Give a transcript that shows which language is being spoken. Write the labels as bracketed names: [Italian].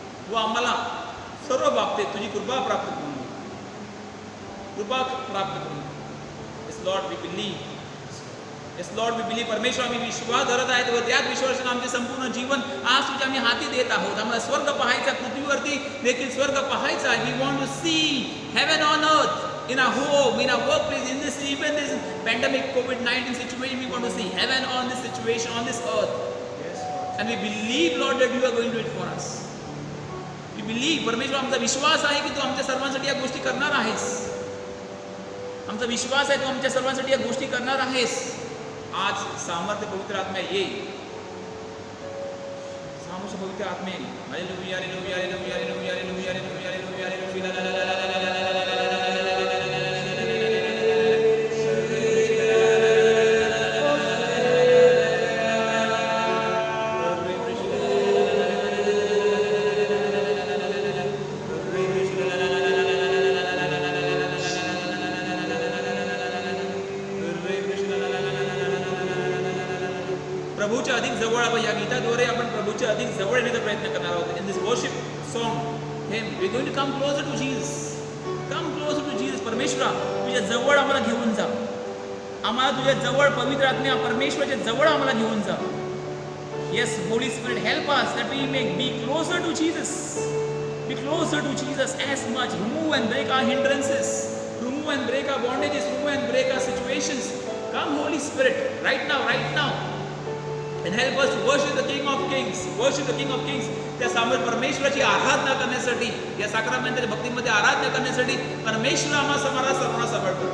[Marathi] व आम्हाला सर्व बाबतीत तुझी कृपा प्राप्त करून दे. कृपा प्राप्त करून दे. [English] Yes lord, we believe. Yes lord, we believe. [Marathi] परमेश्वर, आम्ही विश्वास धरत आहेत व त्याच विश्वासाने आमचे संपूर्ण जीवन आज तुझ्या आम्ही हाती देत आहोत. आम्हाला स्वर्ग पाहायचा, पृथ्वीवरती देखील स्वर्ग पाहायचा आहे. [English] We want to see heaven on earth, in our home, in our workplace, in this even this pandemic COVID-19 situation. We want to see heaven on this situation, on this earth. Yes, Lord. And we believe, Lord, that you are going to do it for us. We believe. [Marathi] परमेश्वर, आमचा विश्वास आहे की तू आमच्या सर्वांसाठी या गोष्टी करणार आहेस. आमचा विश्वास आहे तू आमच्या सर्वांसाठी या गोष्टी करणार आहेस. आज सामर्थ्य पवित्र आत्मा ये. सामर्थ्य पवित्र आत्मा ये. Hallelujah, hallelujah, hallelujah, hallelujah, hallelujah, hallelujah, hallelujah, hallelujah. प्रभूच्या अधिक जवळ आपण या गीताद्वारे आपण प्रभूच्या अधिक जवळ येण्याचा प्रयत्न करणार आहोत. [English] In this worship song him we going to come closer to Jesus. Come closer to Jesus. [Marathi] परमेश्वरा, तुझ्या जवळ आम्हाला घेऊन जा. आम्हाला तुझ्या जवळ पवित्र आत्म्या परमेश्वराच्या जवळ आम्हाला घेऊन जा. [English] Yes, Holy Spirit, help us that we may be closer to Jesus. Be closer to Jesus as much. Remove and break our hindrances. Remove and break our bondages. Remove and break our situations. Come, Holy Spirit, right now, right now. And help us to worship the King of Kings. Worship the King of Kings. [Marathi] त्या सामोर परमेश्वराची आराधना करण्यासाठी, या साक्रामेंटच्या भक्तीमध्ये आराधना करण्यासाठी परमेश्वर आम्हाला सर्वांना support करू.